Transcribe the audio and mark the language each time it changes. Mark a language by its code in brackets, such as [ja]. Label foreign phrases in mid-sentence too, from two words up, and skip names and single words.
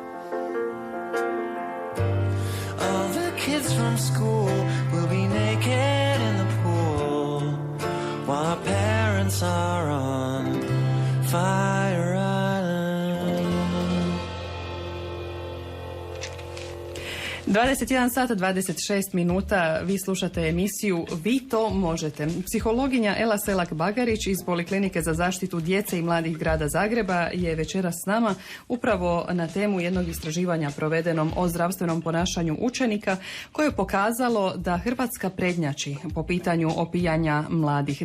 [en] All the kids from school will be naked in the pool while our parents are on Fire Island. [hr] 21 sata 26 minuta, vi slušate emisiju Vi to možete. Psihologinja Ela Selak-Bagarić iz Poliklinike za zaštitu djece i mladih grada Zagreba je večeras s nama upravo na temu jednog istraživanja provedenom o zdravstvenom ponašanju učenika koje je pokazalo da Hrvatska prednjači po pitanju opijanja mladih.